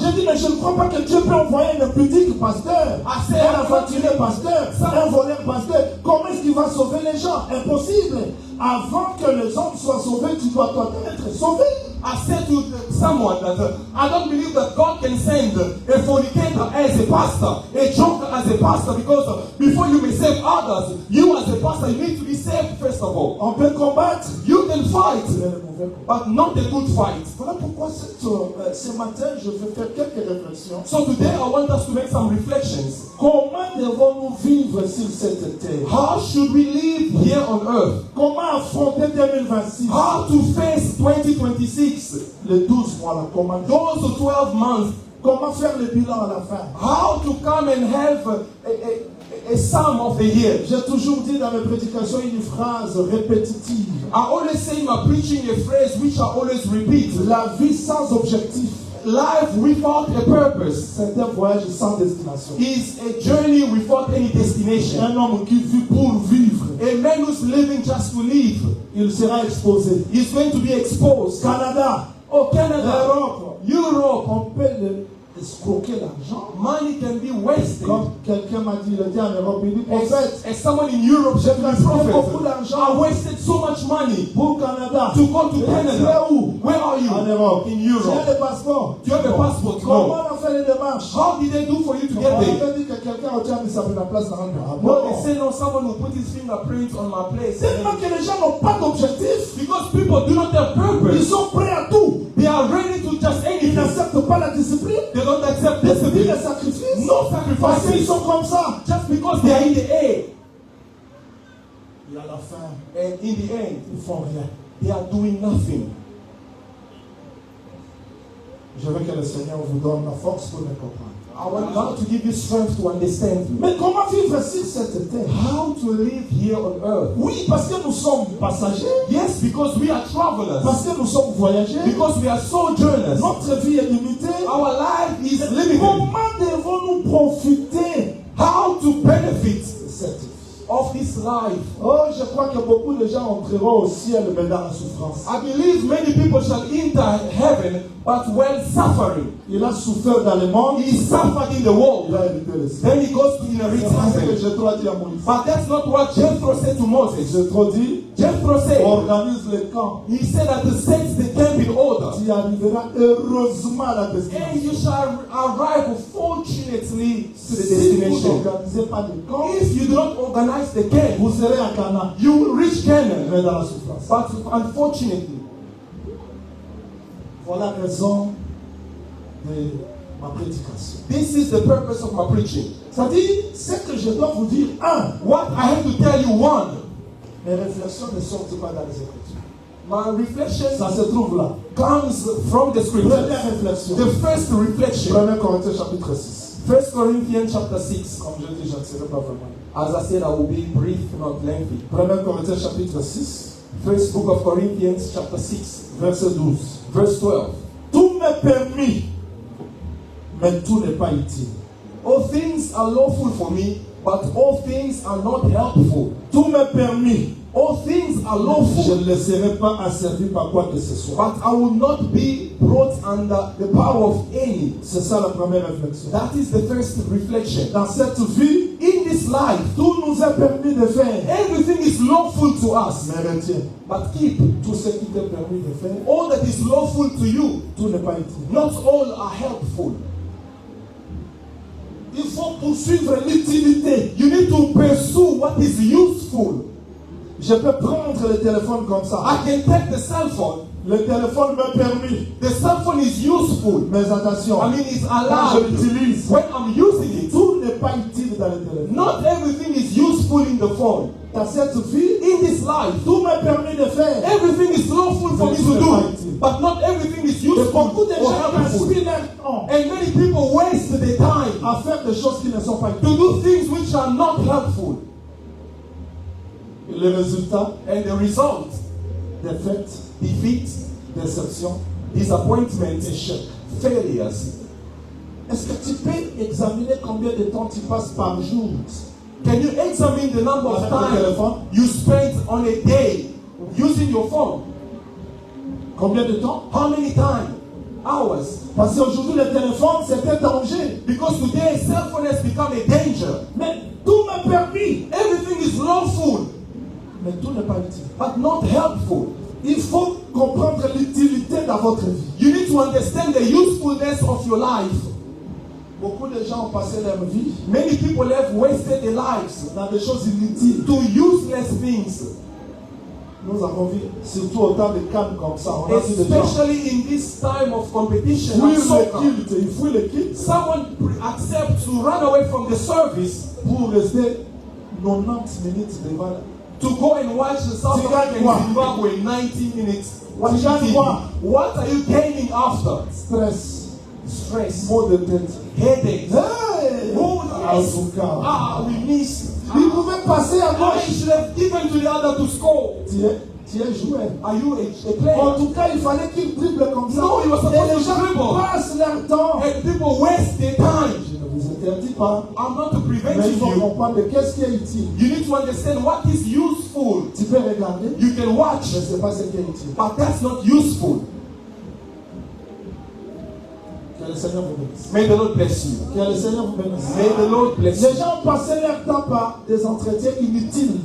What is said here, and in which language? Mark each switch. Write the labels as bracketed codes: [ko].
[fr] J'ai dit, mais je ne crois pas que Dieu peut envoyer un pudique pasteur, un aventurier pasteur, un voleur pasteur. Comment est-ce qu'il va sauver les gens? Impossible. Avant que les hommes soient sauvés, tu dois toi être sauvé. [en] I said to someone that I don't believe that God can send a fornicator as a pastor, a joker as a pastor, because before you may save others, you as a pastor, you need to be saved first of all. [fr] On peut combattre, [en] You can fight, [fr] mais le mauvais combat. [en] but not a good fight. [fr] Voilà pourquoi ce matin, je vais faire quelques réflexions. [en] So today I want us to make some reflections. [fr] Comment devons-nous vivre sur cette terre? [en] How should we live here on earth? [fr] Comment affronter 2026? [en] How to face 2026? [fr] Les 12 mois là, comment? [en] Those 12 months. [fr] Comment faire le bilan à la fin? [en] How to come and have a sum of the year. [fr] J'ai toujours dit dans mes prédications une phrase répétitive. [en] I always say in my preaching a phrase which I always repeat. [fr] La vie sans objectif, [en] Life without a purpose [fr] c'est un voyage sans destination. [en] is a journey without any destination. [fr] Un homme qui vit pour vivre, [en] A man who's living just to live [fr] il sera exposé. [en] is going to be exposed. [fr] Canada, [en] Oh, Canada, [fr] Europe, [en] Europe, [fr] on peut escroquer l'argent. [en] money can be wasted. [fr] Comme quelqu'un m'a dit, il était en Europe, il dit, prophète, [en] As someone in Europe said to me, [fr] gaspillé beaucoup [en] prophet, [fr] d'argent [en] I wasted so much money [fr] pour Canada. [en] to go to [fr] Tu es [en] Canada. [fr] où? [en] Where are you? [fr] En Europe. [en] In [fr] Tu as [en] Europe. [fr] le passeport. [en] Do you have a passport? [fr] Comment [en] No. [fr] on a fait les démarches? [en] How did they do for you to [fr] On [en] get there? [fr] avait dit que quelqu'un a mis sa place dans un [en] No, [fr] non. [en] they say no, someone will put his fingerprint on my place. [fr] Tellement que les gens n'ont pas d'objectif. [en] Because people do not have [fr] Ils [en] purpose. [fr] sont prêts à tout. [en] They are ready to just [fr] Ils [en] anything. [fr] n'acceptent pas la discipline. [en] They don't accept [fr] Ils [en] discipline. [fr] les sacrifices. [en] No [fr] Parce qu'ils [en] sacrifices. [fr] sont comme ça. [en] Just because they are in the air. [fr] Et à la fin, [en] And in the end, [fr] ils font rien. [en] they are doing nothing. [fr] Je veux que le Seigneur vous donne la force pour me comprendre. [en] I want God to give you strength to understand me. [fr] Mais comment vivre sur cette terre? [en] How to live here on earth. [fr] Oui, parce que nous sommes passagers. [en] Yes, because we are travelers. [fr] Parce que nous sommes voyageurs. [en] Because we are sojourners. [fr] Notre vie est limitée. [en] Our life is limited. [fr] Comment devons-nous profiter [en] How to benefit [fr] de cette vie? [en] of this life. [fr] Oh, je crois que beaucoup de gens entreront au ciel, mais dans la souffrance. [en] I believe many people shall enter heaven, but while suffering. [fr] Il a souffert dans le monde. [en] He suffered in the [fr] Il [en] world. [fr] a hérité le ciel. [en] Then he goes to inherit [fr] C'est ce que [en] heaven. [fr] Jétro a dit à Moïse. [en] But that's not what Jethro said to Moses. [fr] Jétro dit, [en] Jethro said, [fr] organise le camp. [en] he said that the saints they camp in order. [fr] Tu arriveras heureusement à la [en] And [fr] destination. [en] you shall arrive fortunately to the [fr] Si vous [en] destination. [fr] n'organisez pas de camp, [en] If you do not organize the camp, [fr] vous serez à Canaan, [en] you will reach Canaan. [fr] mais dans la souffrance. [en] But unfortunately, [fr] Voilà la raison de ma prédication. [en] this is the purpose of my preaching. [fr] C'est-à-dire, ce que je dois vous dire, [en] What I have to tell you, one, [fr] mes réflexions ne sortent pas dans les Écritures. [en] my reflection [fr] Ça se trouve là. [en] comes from the scripture. [fr] Première réflexion. [en] The first reflection, [fr] 1 Corinthiens chapitre 6. [en] 1 Corinthians chapter 6. [fr] Comme je dis, je ne serai pas vraiment. [en] As I said, I will be brief, not lengthy. [fr] 1 Corinthiens chapitre 6, [en] First book of Corinthians chapter 6, [fr] verset 12. [en] verse 12. [fr] Tout m'est permis, mais tout n'est pas utile. [en] All things are lawful for me, but all things are not helpful. [fr] Tout m'est permis. [en] All things are [fr] Je [en] lawful, [fr] ne laisserai pas asservi par quoi que ce soit. [en] but I will not be brought under the power of any. [fr] C'est ça la première réflexion. [en] That is the first reflection. [fr] Dans cette vie, [en] In this life, [fr] Tout nous est permis de faire. [en] everything is lawful to us. [fr] Mais retiens, [en] But keep, [fr] tout ce qui t'est permis de faire, [en] all that is lawful to you, [fr] tout n'est pas utile. [en] not all are helpful. [fr] Il faut poursuivre l'utilité. [en] You need to pursue what is useful. [fr] Je peux prendre le téléphone comme ça. [en] I can take the cell phone. [fr] Le téléphone m'est permis. [en] The cell phone is useful. [fr] Mais attention, [en] I mean, it's [fr] quand [en] allowed. [fr] je l'utilise, [en] When I'm using it, [fr] tout n'est pas utile dans le téléphone. [en] not everything is useful in the phone. [fr] Dans cette vie, [en] In this life, [fr] tout m'est permis de faire. [en] everything is lawful for me to do, but not everything is [fr] Et [en] useful [fr] beaucoup de [en] or [fr] gens [en] helpful. [fr] gaspillent leur temps [en] And many people waste their time [fr] à faire des choses qui ne sont pas utiles. [en] to do things which are not helpful. [fr] Et le résultat, [en] And the result, [fr] défaite, [en] defeat, [fr] déception, [en] disappointment, [fr] échec. [en] failures. [fr] Est-ce que tu peux examiner combien de temps tu passes par jour [en] Can you examine the number of [fr] avec le [en] time [fr] téléphone? [en] you spend on a day using your phone? [fr] Combien de temps? [en] How many time? Hours. [fr] Parce qu'aujourd'hui, le téléphone, c'est un danger. [en] Because today cell phone has become a danger. [fr] Mais tout m'est permis. [en] Everything is lawful, [fr] Mais tout n'est pas utile. [en] but not helpful. [fr] Il faut comprendre l'utilité dans votre vie. [en] You need to understand the usefulness of your life. [fr] Beaucoup de gens ont passé leur vie [en] Many people have wasted their lives [fr] dans des choses inutiles. [en] to useless things, [fr] Nous avons vu, surtout au temps de calme comme ça, on a vu des gens [en] especially in this time of competition [fr] fuir [en] and [fr] le [en] soccer. [fr] culte. Ils fuient le culte [en] Someone accepts to run away from the service [fr] pour rester 90 minutes devant. [en] to go and watch the South [fr] Tu [en] African [fr] gagnes quoi? [en] Zimbabwe 90 minutes. Watching [fr] gagnes [en] TV. [fr] quoi? [en] What are you gaining after? [fr] Stress, [en] Stress, [fr] maux de tête. [en] headaches. Hey! Oh, [fr] En [en] yes. [fr] tout cas, [en] We miss. [fr] ils pouvaient passer à [en] I [fr] gauche. [en] should have given to the other to score. [fr] Tu es joueur. [en] Are you a [fr] En [en] player? [fr] tout cas, il fallait qu'ils dribblent comme ça. [en] No, he was supposed [fr] Et les [en] to [fr] gens [en] dribble. [fr] passent leur temps. [en] And people waste their time. [fr] Je ne vous interdis pas. [en] I'm not to [fr] Mais [en] prevent [fr] il faut [en] you. [fr] comprendre qu'est-ce qui est utile. [en] You need to understand what is useful. [fr] Tu peux regarder, [en] You can watch, [fr] mais ce n'est pas ce qui est utile. [en] but that's not useful. [fr] Que le Seigneur vous bénisse. [en] May the Lord bless you. [fr] Que le Seigneur vous bénisse. [en] May the Lord bless [fr] Les [en] you. [fr] gens ont passé leur temps par des entretiens inutiles.